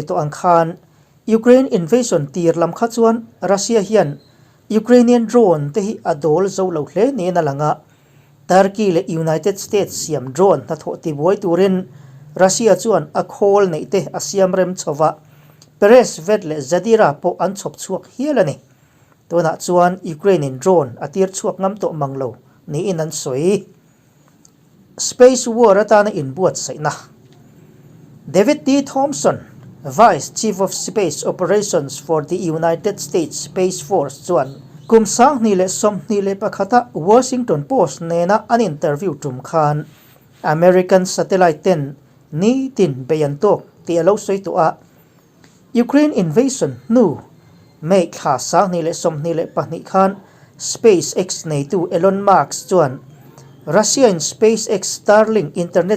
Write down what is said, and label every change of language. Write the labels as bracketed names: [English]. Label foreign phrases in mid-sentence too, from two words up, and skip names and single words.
[Mizo] to ang khan [English] Ukraine invasion [Mizo] tir lam kha chuan Russia hian Ukrainian drone te hi adol zo lo hle ne na langa Turkey le United States siam drone na tho ti boi turin Russia chuan a khol nei te asiam rem chowa peres vet le zadira po an chop chuak hialani tona chuan Ukrainian drone atir chuak ngam to manglo ni in an soi [English] space war [Mizo] atana in buat saina David D. Thompson, [English] Vice Chief of Space Operations for the United States Space Force [Mizo] chuan kumsang ni le som ni le pakhata Washington Post nena an interview tum khan [English] American satellite [Mizo] ten ni tin beyantok ti alo soi to a [English] Ukraine invasion [Mizo] nu make khawsa ni le som ni le pahni khan SpaceX nei tu Elon Musk chuan Russia in SpaceX Starlink internet